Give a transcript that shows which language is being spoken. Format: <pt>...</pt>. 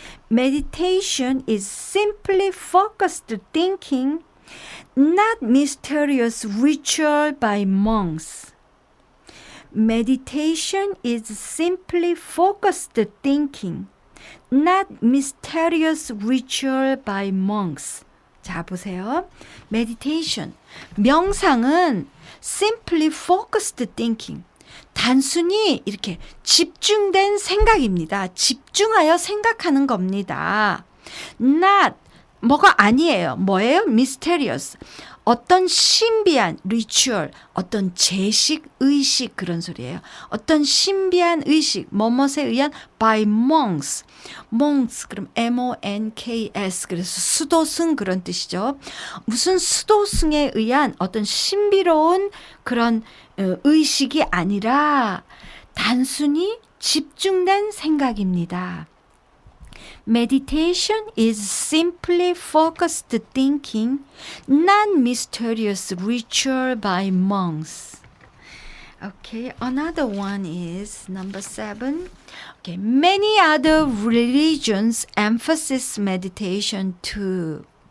<en>Meditation is simply focused thinking, not mysterious ritual by monks. Meditation is simply focused thinking, not mysterious ritual by monks.</en> <ko>자, 보세요. meditation, 명상은</ko> <en>simply focused thinking,</en> <ko>단순히 이렇게 집중된 생각입니다. 집중하여 생각하는 겁니다. not, 뭐가 아니에요. 뭐예요? mysterious. 어떤 신비한 ritual, 어떤 제식, 의식 그런 소리예요. 어떤 신비한 의식, 뭐뭇에 의한</ko> <en>by monks.</en> <ko>monks, 그럼 M-O-N-K-S, 그래서 수도승 그런 뜻이죠. 무슨 수도승에 의한 어떤 신비로운 그런 의식이 아니라 단순히 집중된 생각입니다.</ko> <en>Meditation is simply focused thinking, not mysterious ritual by monks. Okay, another one is number 7. Okay, many other religions emphasize meditation too.</en>